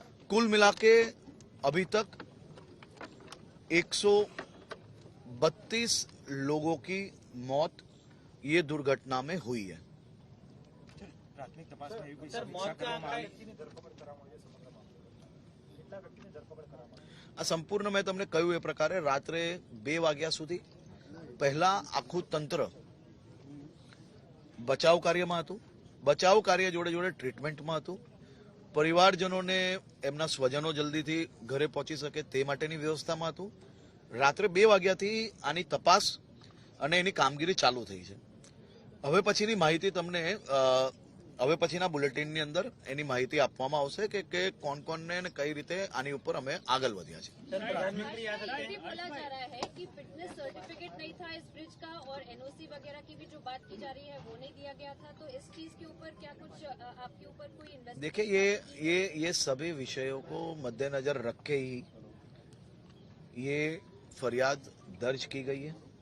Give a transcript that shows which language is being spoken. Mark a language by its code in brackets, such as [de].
[hi] कुल मिलाके अभी तक 132 लोगों की मौत ये दुर्घटना में हुई है। प्राथमिक तपास में भी कोई समीक्षा [gu] કરવામાં આવી? આ સંપૂર્ણ મેં તમને કહ્યું એ પ્રકારે રાત્રે 2 વાગ્યા સુધી પહેલા આખું તંત્ર બચાવ કાર્યમાં હતું, બચાવ કાર્ય જોડે જોડે ટ્રીટમેન્ટમાં હતું, પરિવારજનોને એમના સ્વજનો જલ્દીથી ઘરે પહોંચી શકે તે માટેની વ્યવસ્થામાં હતું। રાત્રે 2 વાગ્યાથી આની તપાસ અને એની કામગીરી ચાલુ થઈ છે। હવે પછીની માહિતી તમને હવે પછીના બુલેટિનની અંદર એની માહિતી આપવામાં આવશે કે કોણ કોણને અને કઈ રીતે આની ઉપર અમે આગળ વધ્યા છે। [hi] ये बोला जा रहा है कि फिटनेस सर्टिफिकेट नहीं था इस ब्रिज का और एनओसी वगैरह की भी जो बात की जा रही है वो नहीं दिया गया था, तो इस चीज के ऊपर क्या कुछ आपके ऊपर कोई इन्वेस्टिगेशन? देखिए ये सभी विषयों को मद्देनजर रख के ही ये फरियाद दर्ज की गई है।